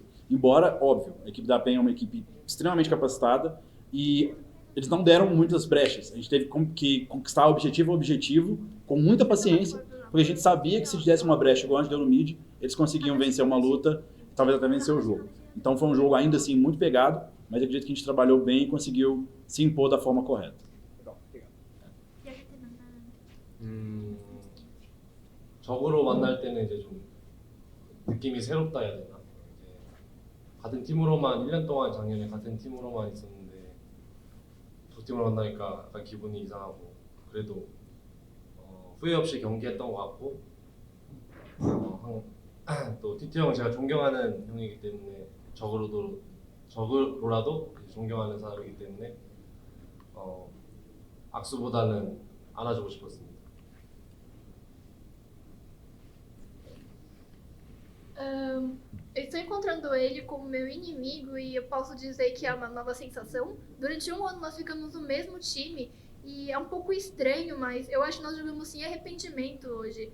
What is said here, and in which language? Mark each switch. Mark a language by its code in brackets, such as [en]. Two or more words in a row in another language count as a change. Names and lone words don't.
[pt] Embora, óbvio, a equipe da PEN é uma equipe extremamente capacitada e eles não deram muitas brechas. A gente teve que conquistar objetivo a objetivo, com muita paciência, porque a gente sabia que se desse uma brecha igual a gente deu no mid, eles conseguiam vencer uma luta e talvez até vencer o jogo. Então foi um jogo ainda assim muito pegado, mas eu acredito que a gente trabalhou bem e conseguiu se impor da forma correta. [ko] 적으로 만날 때는 이제 좀 느낌이 새롭다 해야 되나? 이제 같은 팀으로만 1년 동안 작년에 같은 팀으로만 있었는데 두 팀을 만나니까 약간 기분이 이상하고 그래도 후회 없이 경기했던 것 같고 또 티티 형 제가 존경하는 형이기 때문에 적으로라도 존경하는 사람이기 때문에 악수보다는 안아주고 싶었습니다. [pt] Eu estou encontrando ele como meu inimigo e eu posso dizer que é uma nova sensação. Durante um ano nós ficamos no mesmo time e é um pouco estranho, mas eu acho que nós jogamos sem arrependimento hoje.